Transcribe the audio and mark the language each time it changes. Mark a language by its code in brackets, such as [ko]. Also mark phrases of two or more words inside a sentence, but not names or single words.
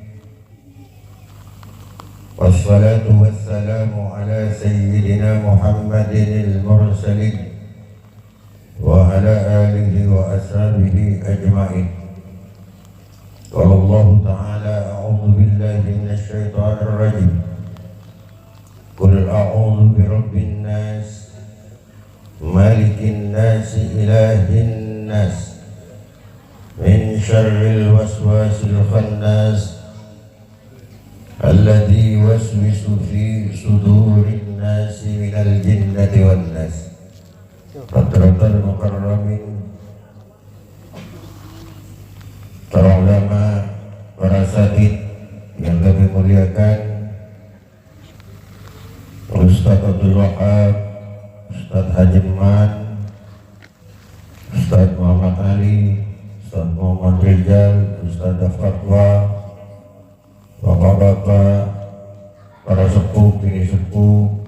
[ar] والصلاة والسلام على سيدنا محمد المرسلين وعلى آله وأصحابه أجمعين. قال الله تعالى أعوذ بالله من الشيطان الرجيم. قل أعوذ برب الناس ملك الناس إله الناس من شر الوسواس الخناس الذي يوسوس في صدور الناس من الجنة والناس. حضرات المكرمين, [id] para ulama, para satid yang kami muliakan, Ustaz Abdul Wahab, Ustaz Hajiman, Ustaz Muhammad Ali, Ustaz Muhammad Rizal, Ustaz Fatwa, bapak-bapak, para sepuh, bini sepuh,